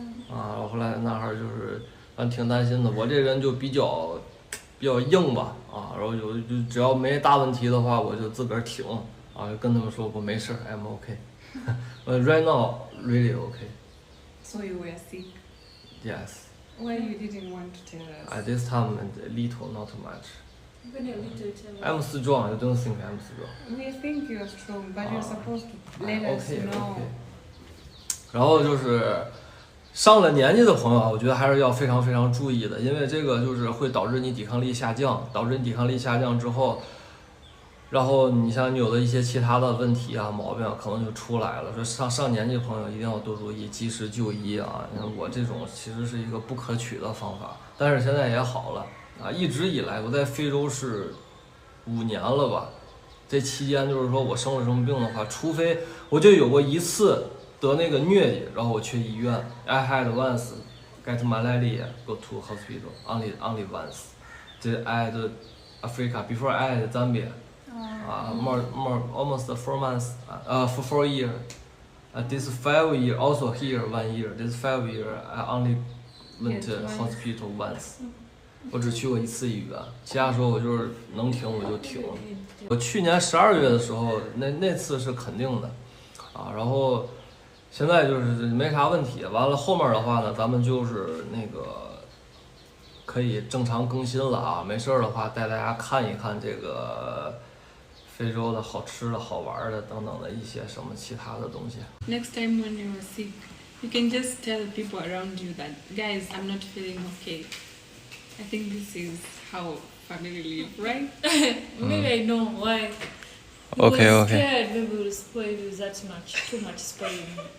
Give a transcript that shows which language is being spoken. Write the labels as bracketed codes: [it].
[zh] 啊，后来那哈就是反正挺担心的，我这人就比较硬吧啊，然后就只要没大问题的话，我就自个儿挺啊，就跟他们说我没事 ， [en] I'm okay，right now really okay。 So you were sick. Yes. Why you didn't want to tell us? At this time, a little, not much. Even a little tell I'm strong. You don't think I'm strong? We think you're strong, but you're supposed to let us OK know. OK。 [zh] 然后就是上了年纪的朋友啊，我觉得还是要非常非常注意的，因为这个就是会导致你抵抗力下降，导致你抵抗力下降之后，然后你像你有的一些其他的问题啊、毛病啊，可能就出来了。说上年纪的朋友一定要多注意，及时就医啊。我这种其实是一个不可取的方法，但是现在也好了啊。一直以来我在非洲是5年了吧，这期间就是说我生了什么病的话，除非我就有过一次得那个疟疾，然后我去医院 ， [en] I had once get malaria, go to hospital, only once. I had Africa before I had Zambia. More almost 4 months. For 4 years. This 5 years also here 1 year. This 5 years I only went to hospital once. [zh] 我只去过1次医院，其他时候我就是能停我就停。我去年12月的时候，那次是肯定的，啊，然后现在就是没啥问题。完了后面的话呢，咱们就是那个可以正常更新了啊，没事的话带大家看一看这个。非洲的好吃的好玩的等等的一些什么其他的东西。 [en] Next time when you are sick, you can just tell people around you that, guys, I'm not feeling okay. I think this is how family live, right? Maybe I know why. Okay, We're okay. scared maybe we'll spoil you that much, too much spoiling.